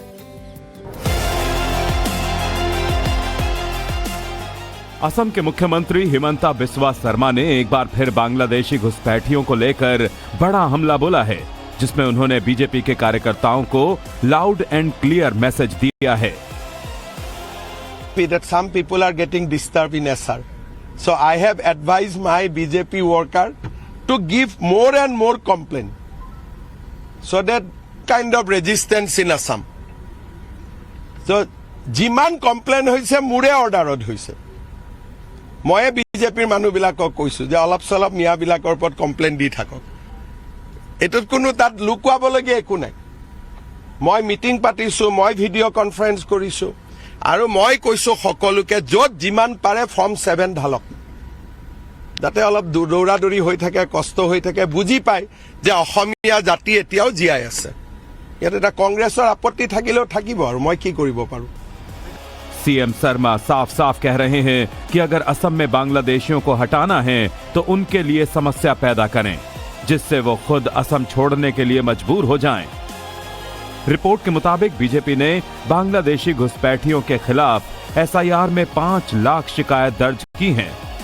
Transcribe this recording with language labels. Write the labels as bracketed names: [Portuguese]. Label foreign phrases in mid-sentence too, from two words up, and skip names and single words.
[Hindi] असम के मुख्यमंत्री हिमंता बिस्वा शर्मा ने एक बार फिर बांग्लादेशी घुसपैठियों को लेकर बड़ा हमला बोला है, जिसमें उन्होंने बीजेपी के कार्यकर्ताओं को [English] loud and clear message [Hindi] दिया है। [English] That some people are getting disturbed in Assam. So I have advised my BJP worker to give more and more complaint. So that kind of resistance in Assam. [Assamese] So যিমান কমপ্লেইন হৈছে মোৰে অৰ্ডাৰত হৈছে। মই বিজেপিৰ মানুহবিলাকক কৈছো যে অলপ চলপ মিয়াবিলাকৰ ওপৰত কমপ্লেইন দি থাকক। এটোত কোনো তাত লুকুৱাবলগীয়া একো নাই। মই মিটিং পাতিছো, মই [English] video conference [Assamese] কৰিছো আৰু মই কৈছো সকলোকে য'ত যিমান পাৰে ফৰ্ম 7 ঢালক, যাতে অলপ দৌৰা-দৌৰি হৈ থাকে, কষ্ট হৈ থাকে, বুজি পায় যে অসমীয়া জাতি এতিয়াও জীয়াই আছে। ইয়াত এটা কংগ্ৰেছৰ আপত্তি থাকিলেও থাকিব আৰু মই কি কৰিব পাৰো। [Hindi] सीएम शर्मा साफ साफ कह रहे हैं कि अगर असम में बांग्लादेशियों को हटाना है तो उनके लिए समस्या पैदा करें, जिससे वो खुद असम छोड़ने के लिए मजबूर हो जाएं। रिपोर्ट के मुताबिक बीजेपी ने बांग्लादेशी घुसपैठियों के खिलाफ एसआईआर में 5 लाख शिकायत दर्ज की हैं।